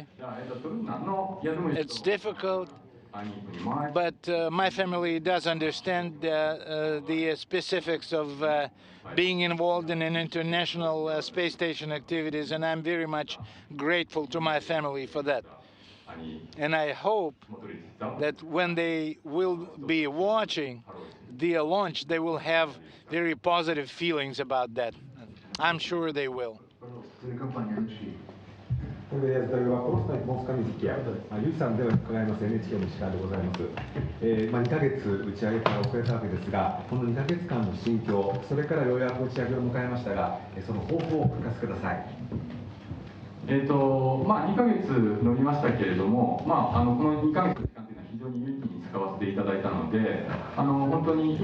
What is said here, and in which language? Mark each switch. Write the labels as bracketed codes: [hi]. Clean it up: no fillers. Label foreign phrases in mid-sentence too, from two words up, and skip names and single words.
[en] It's difficult, but my family does understand the specifics of being involved in an international space station activities, and I'm very much grateful to my family for that. And I hope that when they will be watching the launch, they will have very positive feelings about that. I'm sure they will. [ru] Я задаю вопрос на японском языке. [ja] Юрий さんでは伺います NHK の石川でございます。2ヶ月打ち上げから遅れたわけですが、この2ヶ月間の心境、それからようやく打ち上げを迎えましたが、その抱負をお聞かせください。 2ヶ月伸びましたけれども、この2ヶ月の期間というのは非常に有意義に使わせていただいたので、本当に